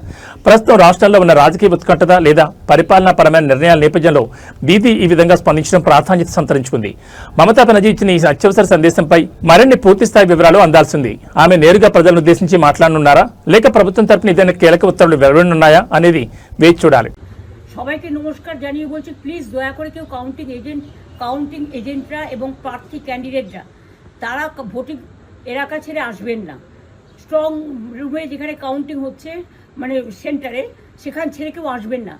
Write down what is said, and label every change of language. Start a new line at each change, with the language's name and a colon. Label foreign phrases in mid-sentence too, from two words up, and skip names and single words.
Telugu: ప్రస్తుతం రాష్ట్రాల్లో ఉన్న రాజకీయ ఉత్కంఠత లేదా పరిపాలనాపరమైన నిర్ణయాల నేపథ్యంలో దీదీ ఈ విధంగా స్పందించడం ప్రాధాన్యత సంతరించుకుంది. మమతా బెనర్జీ ఇచ్చిన ఈ అత్యవసర సందేశంపై మరిన్ని పూర్తిస్థాయి వివరాలు అందాల్సింది. ఆమె నేరుగా ప్రజలను ఉద్దేశించి మాట్లాడనున్నారా, లేక ప్రభుత్వం తరపున ఏదైనా కీలక ఉత్తర్వులు వెలువడనున్నాయా అనేది వేచి చూడాలి.
Bangla: সবাইকে নমস্কার জানিয়ে বলছি, প্লিজ দয়া করে কেউ
English: counting agents
Bangla: এবং প্রার্থী ক্যান্ডিডেটরা তারা ভোটিং এলাকা ছেড়ে আসবেন না।
English: strong room
Bangla: যেখানে কাউন্টিং হচ্ছে মানে সেন্টারে সেখান ছেড়ে কেউ আসবেন না।